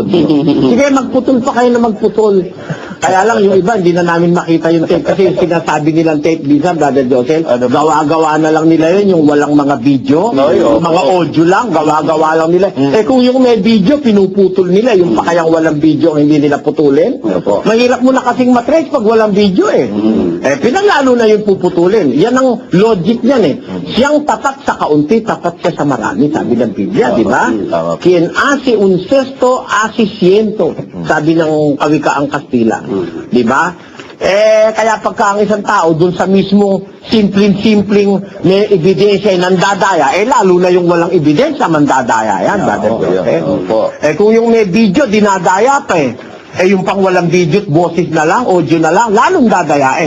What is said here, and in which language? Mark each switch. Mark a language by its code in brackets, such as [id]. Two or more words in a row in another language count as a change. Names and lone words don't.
[tl] Sige, magputol pa kayo ng magputol. Kaya lang, yung iba, hindi na namin makita yung tape kasi yung sinasabi nilang tape, bisa, Brother Joseph, gawa-gawa na lang nila yun, yung walang mga video, yung mga audio lang, gawa-gawa lang nila. Kung yung may video, pinuputol nila, yung pa kayang walang video ang hindi nila putulin. Mahirap mo na kasing matrace pag walang video pinaglalo na yung puputulin. Yan ang logic niyan Siyang tapat sa kaunti, tapat siya sa marami, sabi ng Biblia, di ba? [es] Quien hace un cesto, hace ciento, [tl] sabi ng kawikaang Kastila. Di ba? Kaya pagka ang isang tao dun sa mismo simpleng may ebidensya ay nandadaya, lalo na yung walang ebidensya, mandadaya yan, Brother Joseph. Kung yung may video, dinadaya pa yung pang walang video, boses na lang, audio na lang, lalong dadayain.